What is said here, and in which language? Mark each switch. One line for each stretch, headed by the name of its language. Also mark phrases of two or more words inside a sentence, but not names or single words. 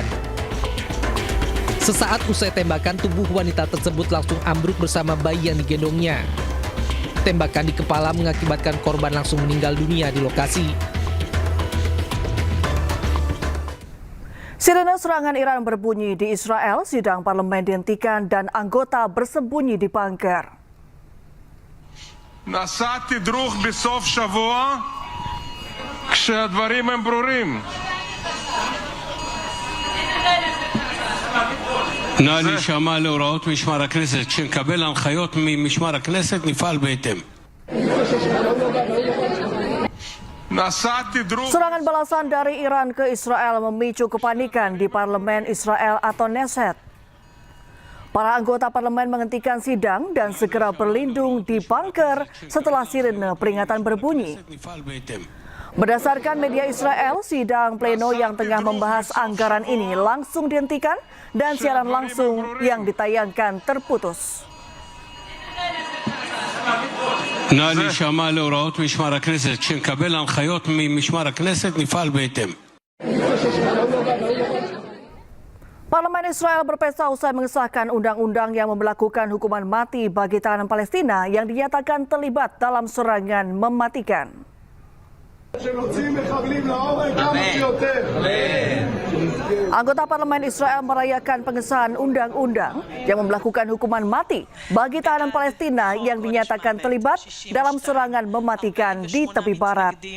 Indonesian: Sesaat usai tembakan, tubuh wanita tersebut langsung ambruk bersama bayi yang digendongnya. Tembakan di kepala mengakibatkan korban langsung meninggal dunia di lokasi. Sirene serangan Iran berbunyi di Israel, sidang parlemen dihentikan dan anggota bersembunyi di bunker.
Hebrew: נסעתי דרוך בסוף שבוע כשהדברים הם ברורים. נא להישמע להוראות משמר הכנסת. כשנקבל הנחיות ממשמר הכנסת נפעל בהתאם.
Indonesian: Serangan balasan dari Iran ke Israel memicu kepanikan di parlemen Israel atau Knesset. Para anggota parlemen menghentikan sidang dan segera berlindung di bunker setelah sirene peringatan berbunyi. Berdasarkan media Israel, sidang pleno yang tengah membahas anggaran ini langsung dihentikan dan siaran langsung yang ditayangkan terputus.
Hebrew: נא להישמע להוראות משמר הכנסת. כשנקבל הנחיות ממשמר הכנסת נפעל בהתאם.
Indonesian: Parlemen Israel berpesta usai mengesahkan undang-undang yang memberlakukan hukuman mati bagi tahanan Palestina yang dinyatakan terlibat dalam serangan mematikan. Anggota parlemen Israel merayakan pengesahan undang-undang yang memberlakukan hukuman mati bagi tahanan Palestina yang dinyatakan terlibat dalam serangan mematikan di tepi barat.